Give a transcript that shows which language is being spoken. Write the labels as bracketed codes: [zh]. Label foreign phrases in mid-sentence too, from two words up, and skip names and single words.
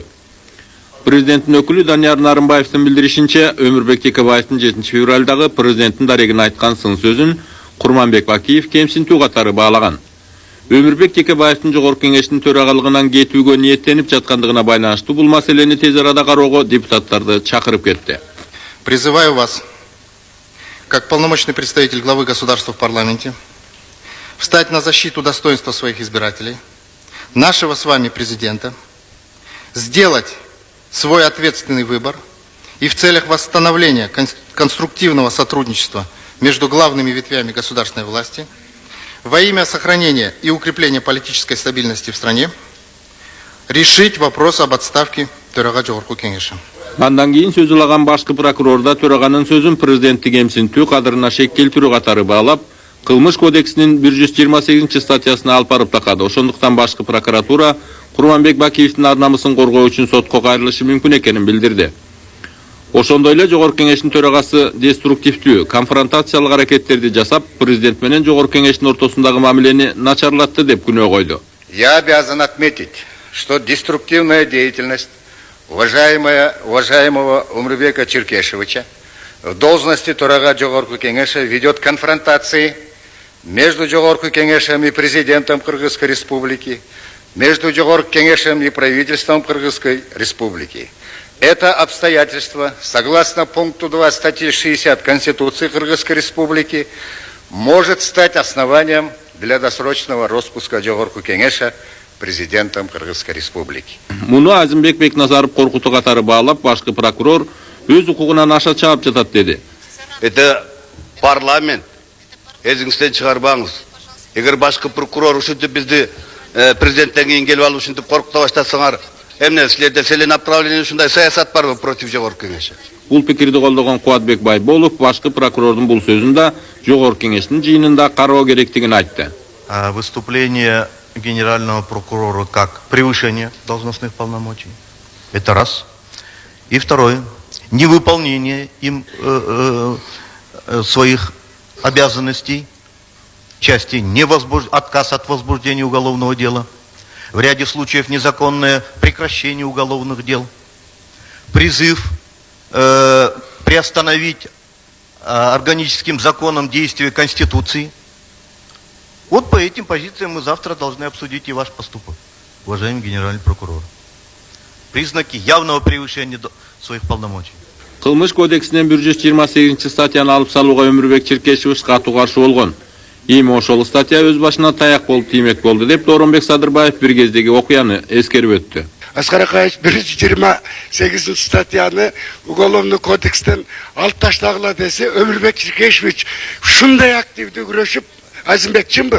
[ky] Президенттин өкүлү Данияр Нарымбаевдин билдиришинче, Өмүрбек Текебаевдин 7 февралдагы президенттин дарегине айткан сын сөзүн Курманбек Бакиев кемсинтүү катары баалаган. Өмүрбек Текебаевдин жогорку кеңештин төрагалыгынан кетүүгө ниеттенип жаткандыгына байланыштуу бул маселени тез арада кароого депутаттарды чакырып кетти. [ru] Призываю вас, как полномочный представитель главы государства в парламенте, встать на защиту достоинства своих избирателей, нашего с вами президента, сделать свой ответственный выбор и в целях восстановления конструктивного сотрудничества между главными ветвями государственной власти во имя сохранения и укрепления политической стабильности в стране решить вопрос об отставке [ky] төрага жогорку кеңеши. Андан кийин сөз улаган башкы прокурор да төраганын сөзүн президентти кемсинтүү кадырына шек келтирүү катары баалап, Кылмыш кодексинин 128 статьясына алып барып такады. Ошондуктан башкы прокуратура Курманбек Бакиевдин ар намысын коргоо үчүн сотко кайрылышы мүмкүн экенин билдирди. Ошондой эле жогорку кеңештин төрагасы деструктивдүү, конфронтациялык аракеттерди жасап, президент менен жогорку кеңештин ортосундагы мамилени начарлатты деп күнөө койду. [ru] Я обязан отметить, что деструктивная деятельность уважаемого Умрубека Черкешевича в должности [ky] төрага жогорку кеңеша [ru] ведет к конфронтации между [ky] жогорку кеңешем [ru] и президентом Кыргызской республики, между [ky] жогорку кеңешем [ru] и правительством Кыргызской республики. Это обстоятельство, согласно пункту 2 статьи 60 Конституции Кыргызской республики, может стать основанием для досрочного распуска [ky] жогорку кеңеша [ru] президентом Кыргызской республики. [ky] Муну Азимбек Бекназаров коркутуу катары баалап, башкы прокурор өз укугунан аша чаап жатат деди. [ru] Это парламент. [ky] Эзиңизден чыгарбаңыз. Эгер башкы прокурор ушинтип бизди президенттен кийин келип алып ушинтип коркута баштасаңар, эмне силерде целенаправленный ушундай саясат барбы против жогорку кеңеши? Бул пикирди колдогон Кубатбек Байболов башкы прокурордун бул сөзүндө жогорку кеңештин жыйынында кароо керектигин айтты. [ru] Выступление генерального прокурора как превышение должностных полномочий. Это раз. И второе. Невыполнение им своих обязанностей в части отказ от возбуждения уголовного дела. В ряде случаев незаконное прекращение уголовных дел. Призыв приостановить органическим законом действия Конституции. Вот по этим позициям мы завтра должны обсудить и ваш поступок, уважаемый генеральный прокурор. Признаки явного превышения своих полномочий. [ky] Кылмыш кодексинен 128 статьяны алып салууга Өмүрбек Чиркешевич катуу каршы болгон. Эми ошол статья өз башына таяк болуп тиймек болду деп Дооронбек Садырбаев бир кездеги окуяны эскерип өттү. Аскар Акаевич 128 статьяны Уголовный кодекстен алып таштагыла десе, Өмүрбек Чиркешевич ушундай активдүү күрөшүп, Азимбек чынбы?